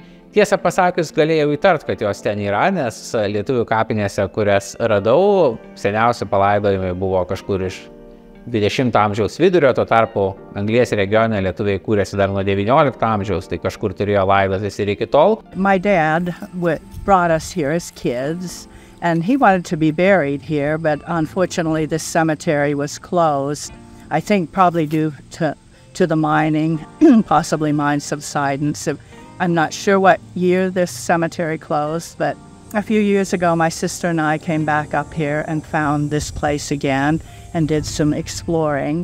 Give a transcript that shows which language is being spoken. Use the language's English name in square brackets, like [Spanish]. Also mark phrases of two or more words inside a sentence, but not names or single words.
[Lithuanian] Tiesą pasakius, galėjau įtart, kad jos ten yra, nes lietuvių kapinėse, kurias radau, seniausi palaidojimai buvo kažkur iš 20 amžiaus vidurio, tuo tarpu Anglies regione lietuviai kūrėsi dar nuo 19 amžiaus, tai kažkur turėjo laidotis ir iki tol. [English] My dad brought us here as kids, and he wanted to be buried here, but unfortunately this cemetery was closed. I think probably due to the mining, possibly mine subsidence. I'm not sure what year this cemetery closed, but a few years ago my sister and I came back up here and found this place again and did some exploring.